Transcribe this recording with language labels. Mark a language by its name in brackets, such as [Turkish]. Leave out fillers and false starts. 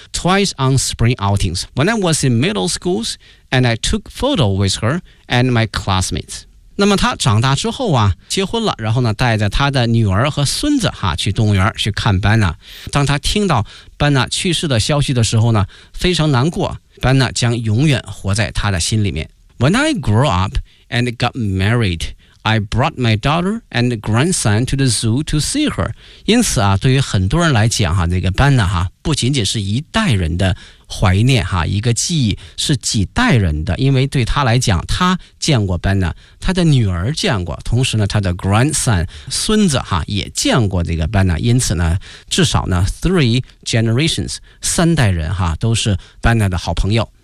[English] twice on spring outings when I was in middle schools and I took photo with her and my classmates。 [Chinese] 那么他长大之后啊结婚了，然后呢带着他的女儿和孙子哈去动物园去看班纳。当他听到班纳去世的消息的时候呢非常难过，班纳将永远活在他的心里面。 [English] When I grew up and got married, I brought my daughter and grandson to the zoo to see her. [Chinese] 因此啊，对于很多人来讲哈，这个班纳哈不仅仅是一代人的怀念哈，一个记忆是几代人的，因为对他来讲他见过班纳，他的女儿见过，同时呢他的 grandson 孙子哈也见过这个班纳，因此呢至少呢 three generations 三代人哈都是班纳的好朋友。